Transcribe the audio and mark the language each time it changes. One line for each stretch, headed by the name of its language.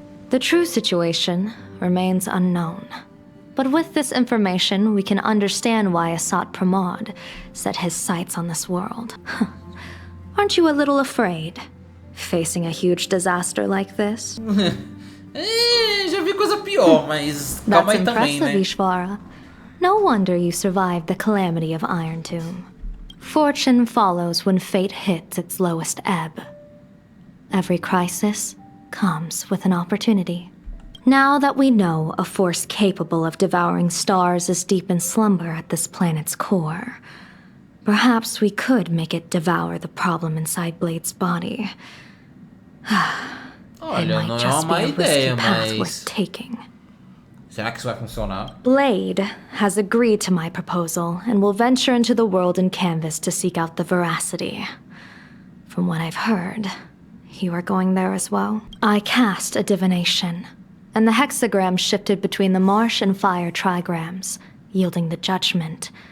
English: The true situation remains unknown. But with this information, we can understand why Asat Pramad set his sights on this world. Aren't you a little afraid, facing a huge disaster like this?
Portuguese: Já vi coisa pior, mas calma aí também, né?
English: Ishvara. No wonder you survived the calamity of Iron Tomb. Fortune follows when fate hits its lowest ebb. Every crisis comes with an opportunity. Now that we know a force capable of devouring stars is deep in slumber at this planet's core, perhaps we could make it devour the problem inside Blade's body.
Portuguese: Olha, não é uma má ideia, mas
English: taking.
Portuguese: será que isso vai funcionar?
English: Blade has agreed to my proposal and will venture into the world in canvas to seek out the veracity. From what I've heard, you are going there as well. I cast a divination, and the hexagram shifted between the marsh and fire trigrams, yielding the judgment.